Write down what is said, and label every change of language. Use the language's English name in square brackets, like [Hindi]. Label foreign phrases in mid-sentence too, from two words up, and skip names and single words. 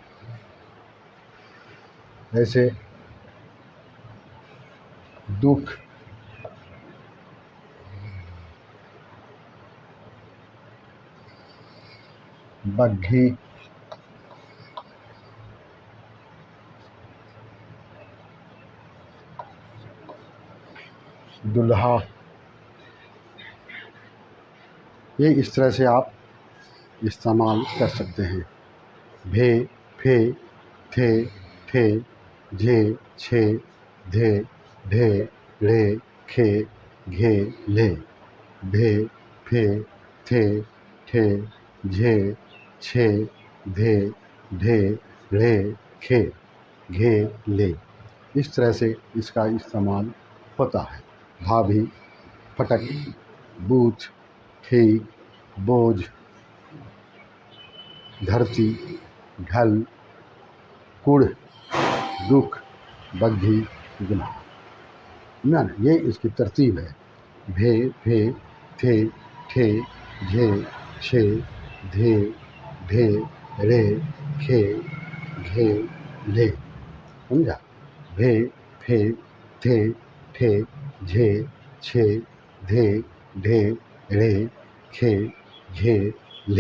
[Urdu] ایسے دکھ، بگھی، دلہا، یہ اس طرح سے آپ استعمال کر سکتے ہیں۔ بھے، پھے، تھے، ٹھے، جھے، چھے، دھے، ڈھے، ڑے، کھے، گھے، لے۔ بھے، پھے، تھے، ٹھے، جھے، چھے، دھے، ڈھے، ڑے، کھے، گھے، لے۔ اس طرح سے اس کا استعمال ہوتا ہے۔ بھابھی، پھٹک، بوچھ، ٹھیک، بوجھ، دھرتی، ڈھل، کڑ، دکھ، بگھی، دلہا۔ نا یہ اس کی ترتیب ہے۔ بھے، پھے، تھے، ٹھے، جھے، چھے، دھے، ڈھے، ڑے، کھے، گھے، لے۔ سمجھا۔ بھے، پھے، تھے، ٹھے، جھے، چھے، دھے، ڈھے، ڑے، کھے، گھے، لے۔